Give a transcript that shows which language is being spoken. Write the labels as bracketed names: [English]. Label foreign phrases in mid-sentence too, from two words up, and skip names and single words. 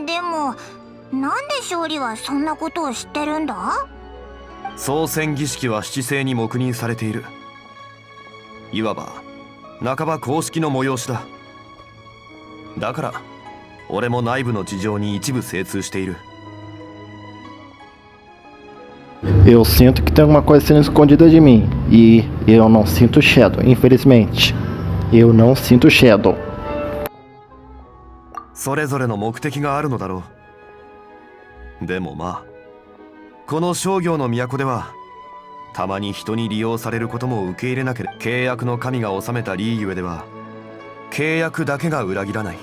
[Japanese] でもなんで勝利はそんなことを知ってるんだ？操船儀式は七星に黙認されている。いわば半ば公式の催しだ。だから俺も内部の事情に一部精通している。 [Portuguese] Eu sinto que tem alguma coisa sendo escondida de mim. E eu não sinto Shadow, infelizmente. Eu não sinto Shadow. [Japanese] それぞれの目的があるのだろう。でもまあこの商業の都ではたまに人に利用されることも受け入れなければ。契約の神が治めたリーユエでは契約だけが裏切らない。